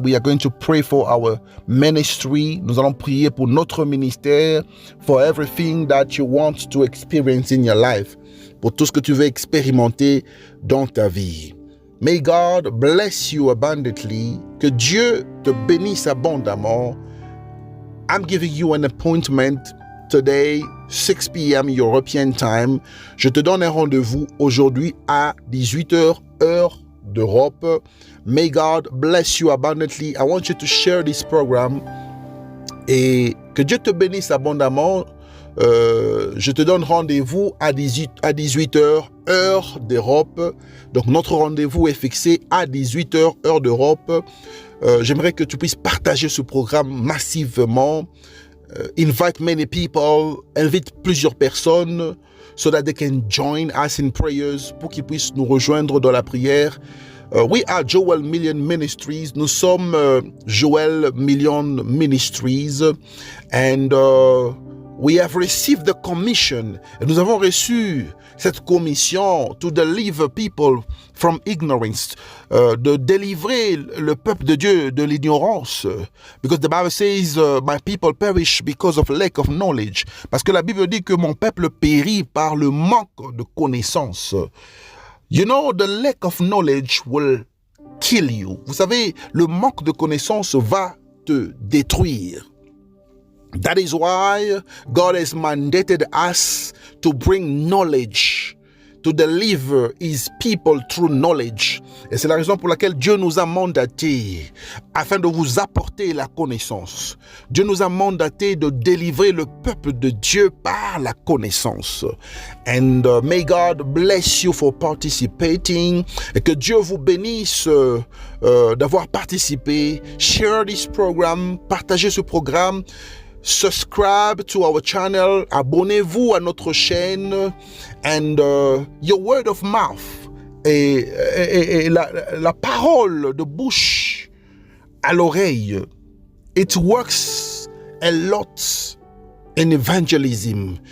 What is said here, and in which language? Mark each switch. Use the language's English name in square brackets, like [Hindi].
[English] We are going to pray for our ministry. [French] Nous allons prier pour notre ministère. [English] For everything that you want to experience in your life. [French] Pour tout ce que tu veux expérimenter dans ta vie. [English] May God bless you abundantly. [French] Que Dieu te bénisse abondamment. [English] I'm giving you an appointment today, 6 p.m. European time. [French] Je te donne un rendez-vous aujourd'hui à 18h, heure d'Europe. [English] May God bless you abundantly. I want you to share this program. [French] Et que Dieu te bénisse abondamment. Je te donne rendez-vous à 18h, heure d'Europe. Donc, notre rendez-vous est fixé à 18h, heure d'Europe. J'aimerais que tu puisses partager ce programme massivement. [English] invite many people, [French] invite plusieurs personnes [English] so that they can join us in prayers, [French] pour qu'ils puissent nous rejoindre dans la prière. [English] We are Joel Million Ministries. [French] Nous sommes Joel Million Ministries, [English] and we have received the commission. [French] Et nous avons reçu cette commission [English] to deliver people from ignorance, [French] de délivrer le peuple de Dieu de l'ignorance. [English] Because the Bible says, my people perish because of lack of knowledge. [French] Parce que la Bible dit que mon peuple périt par le manque de connaissance. [English] You know, the lack of knowledge will kill you. [French] Vous savez, le manque de connaissance va te détruire. [English] That is why God has mandated us to bring knowledge, to deliver His people through knowledge. [French] Et c'est la raison pour laquelle Dieu nous a mandatés afin de vous apporter la connaissance. Dieu nous a mandatés de délivrer le peuple de Dieu par la connaissance. [English] And may God bless you for participating. [French] Et que Dieu vous bénisse d'avoir participé. [English] Share this program, [French] partagez ce programme. [English] Subscribe to our channel, [French] abonnez-vous à notre chaîne, [English] and your word of mouth, [French] et la parole de bouche à l'oreille, [English] it works a lot in evangelism.